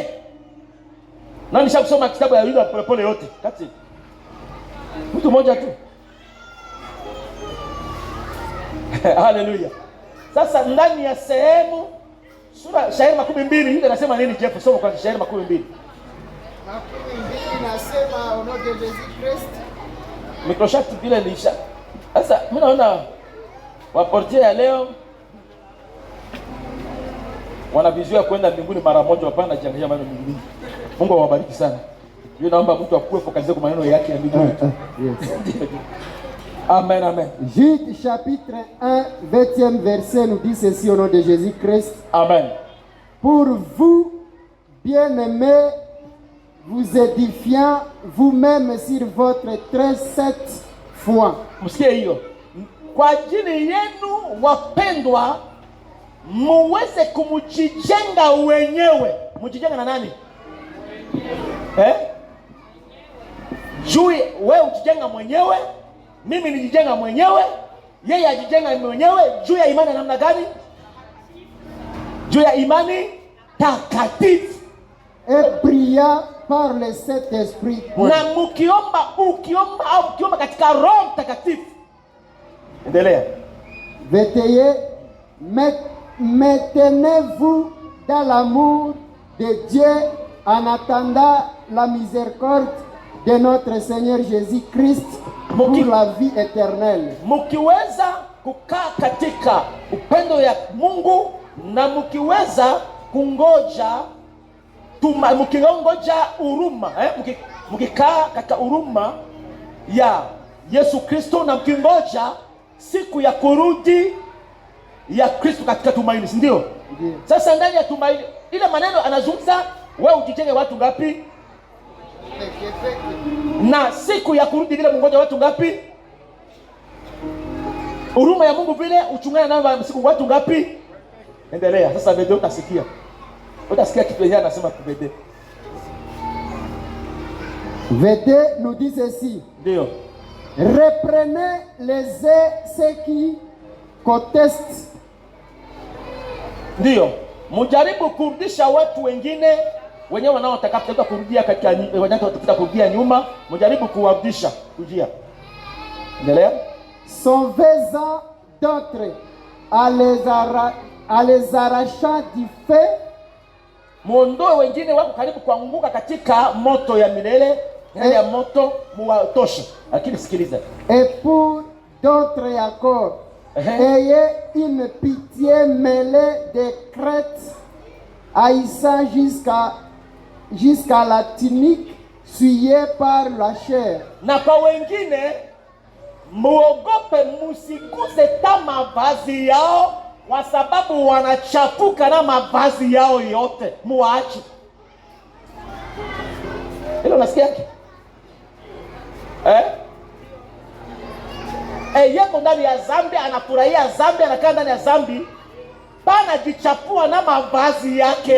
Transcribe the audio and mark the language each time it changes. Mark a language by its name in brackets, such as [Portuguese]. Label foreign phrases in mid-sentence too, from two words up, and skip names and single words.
[Swahili] Na nishakusoma kitabu ya Yuda polepole yote kati mtu mmoja tu. Haleluya. Sasa ndani ya sehemu sura shairi 12 Yuda anasema nini? Jeff, soma kwa shairi 12. [French] 12 nasema au nom de Jésus Christ. Microshot vile lisha. [Swahili] Sasa mimi naona waportia ya leo wanavizia kwenda mbinguni mara moja, hapana jiangalia maneno mengine. Mungu awabariki sana. Yeye naomba mtu akue focalize kwa maneno yake ya mbinguni. Amen, amen. [French] Jude chapitre 1 20e verset nous dit ceci au nom de Jésus Christ. Amen. Pour vous, bien-aimés, vous édifiant vous-même sur votre très sainte foi. [Swahili] Msikie hiyo. Kwa ajili yenu wapendwa, muweze kumjijenga wenyewe. Mjijenga na nani? Juu wewe ujijenga mwenyewe, mimi nijijenga mwenyewe, yeye ajijenga mwenyewe. Juu ya imani namna gani? juu ya imani takatifu. [French] Et priant par le Saint-Esprit. [Swahili] Na ukiomba katika Roho Mtakatifu. Endelea. [French] Veillez, maintenez-vous dans l'amour de Dieu en attendant la miséricorde de notre Seigneur Jésus-Christ pour la vie éternelle. [Swahili] Mkiweza kukaa katika upendo ya Mungu na mkiweza kungoja mkingoja huruma, mkikaa katika huruma ya Yesu Kristo na mkingoja siku ya kurudi ya Kristo katika tumaini, si ndio? Sasa ndani ya tumaini ile maneno anazungumza, wewe ujitenge watu ngapi? Na siku ya kurudi vile mungoja watu ngapi? Huruma ya Mungu vile uchungana nayo siku watu ngapi? Endelea. Sasa video utasikia. Utasikia kitu yeye anasema kubede. [French] Vede nous dit ceci. [Swahili] Ndio. [French] Reprenez ceux qui contestent. [Swahili] Ndio. Mujaribu kurudisha watu wengine wenyewe wanaotaka kurudia katika wanataka kurudia nyuma, mujaribu kuwarudisha kujia. Endelea. [French] Sauvez-en d'autres à les arrachant du feu. [Swahili] Muondoe wengine wako karibu kuanguka katika moto ya milele, ya moto muwatoshe. Lakini sikiliza. [French] Et pour d'autres encore, ayez une pitié mêlée de crainte, haïssant jusqu'à la tunique souillée par la chair. [Swahili] Na kwa wengine muogope, musiguze ta mavazi yao, kwa sababu wanachafuka na mavazi yao yote, muache. Hilo nasikia? Yako ndani ya zambi, anafurahia zambi, anakaa ndani ya zambi, pana jichapua na mavazi yake.